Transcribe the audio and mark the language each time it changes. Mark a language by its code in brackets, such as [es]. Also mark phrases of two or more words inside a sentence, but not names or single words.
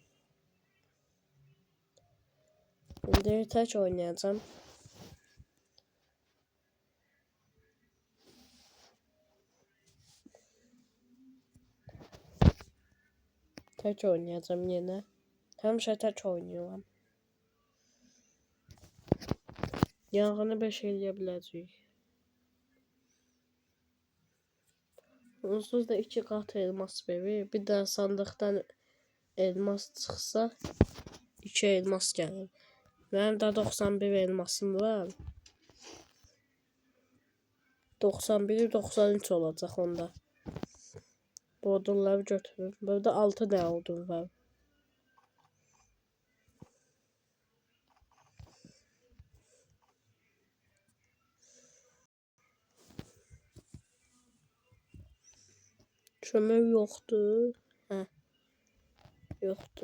[tr] İndi tek oynayacağım. Tek oynayacağım yine. Həmişə tek oynuyorum. [az] Yanğını 5 eləyə biləcəyik. Onsuz da 2 qat elmas verir. Bir də sandıqdan elmas çıxsa 2 elmas gəlir. Mənim də 91 elmasım var. 91-93 olacaq onda. Bu odunları götürür. Burada 6 tane odun var. [tr] Kömür yoktu. Hə. Yoktu.